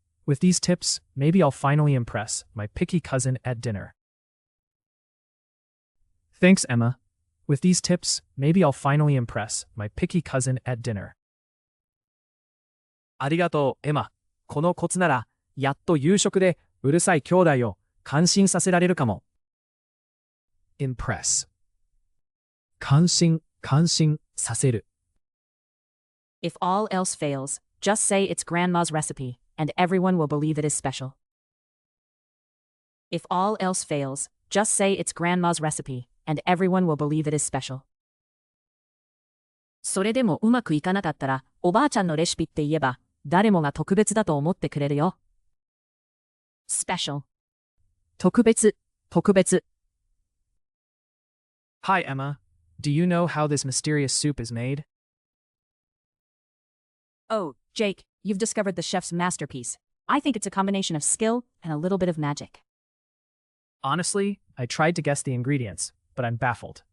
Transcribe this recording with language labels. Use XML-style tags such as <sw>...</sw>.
<en>With these tips, maybe I'll finally impress my picky cousin at dinner. Thanks, Emma. With these tips, maybe I'll finally impress my picky cousin at dinner.</en> <ja>ありがとう、エマ。このコツなら、やっと夕食でうるさい兄弟を感心させられるかも。 impress 感心させる。</ja> <en>If all else fails, just say it's grandma's recipe, and everyone will believe it is special. If all else fails, just say it's grandma's recipe, and everyone will believe it is special.</en> <ja>それでもうまくいかなかったら、おばあちゃんのレシピって言えば、誰もが特別だと思ってくれるよ。 special 特別、特別。</ja> <en>Hi, Emma. Do you know how this mysterious soup is made? Oh, Jake, you've discovered the chef's masterpiece. I think it's a combination of skill and a little bit of magic. Honestly, I tried to guess the ingredients, but I'm baffled.</en>